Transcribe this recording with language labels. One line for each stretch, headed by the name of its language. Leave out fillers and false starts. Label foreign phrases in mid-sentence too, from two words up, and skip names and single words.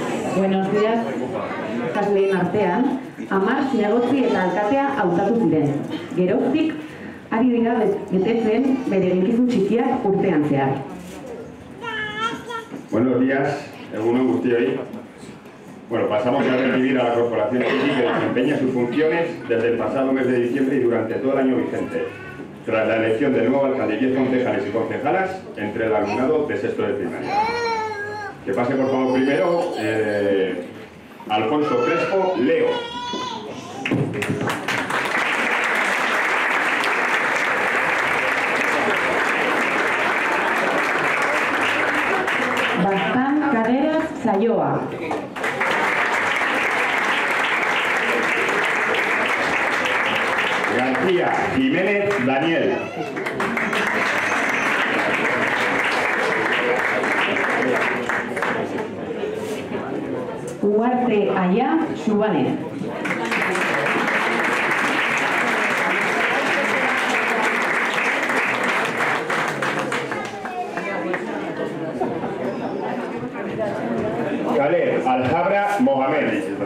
Spanish: Buenos días,
Basque: ikasleen artean, 10 zinegotzi eta alkatea hautatu ziren. Geroztik, ari dira betetzen bere eginkizun txikiak urtean zehar.
Spanish: Buenos días,
Basque: egunon guztioi.
Spanish: Bueno, pasamos a recibir a la Corporación City que desempeña sus funciones desde el pasado mes de diciembre y durante todo el año vigente, tras la elección del nuevo alcalde y 10 concejales y concejalas entre el alumnado de sexto de primaria. Que pase por favor primero Alfonso Crespo Leo. Bazán Carreras Sayoa. García Jiménez Daniel. Huarte Aya Subane. Caleb Aljabra Mohamed.